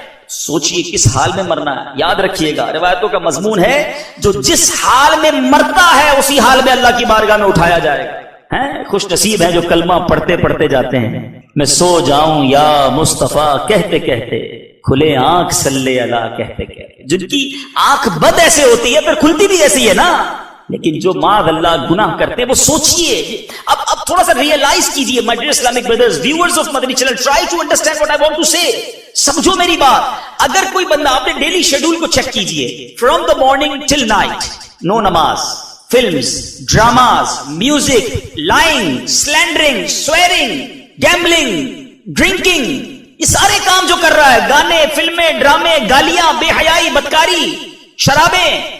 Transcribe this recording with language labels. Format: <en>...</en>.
<ur>سوچئے کس حال میں مرنا ہے. یاد رکھیے گا روایتوں کا مضمون ہے جو جس حال میں مرتا ہے اسی حال میں اللہ کی بارگاہ میں اٹھایا جائے گا. خوش نصیب ہیں جو کلمہ پڑھتے پڑھتے جاتے ہیں. میں سو جاؤں یا مصطفیٰ کہتے کہتے, کھلے آنکھ صلی اللہ کہتے کہتے. جن کی آنکھ بد ایسے ہوتی ہے پھر کھلتی بھی ایسی ہے نا, لیکن جو معاذ اللہ گناہ کرتے ہیں وہ سوچئے. اب تھوڑا سا ریئلائز کیجئے</ur> <en>my dear Islamic brothers, viewers of Madani channel, try to understand what I want to say.</en> <ur>سمجھو میری بات. اگر کوئی بندہ, آپ نے ڈیلی شیڈول کو چیک کیجئے,</ur> <en>from the morning till night, no</en> <ur>نماز, films, dramas, music, lying, slandering, swearing, gambling, drinking, یہ سارے کام جو کر رہا ہے, گانے, فلمیں, ڈرامے, گالیاں, بے حیائی, بدکاری, شرابیں.</ur>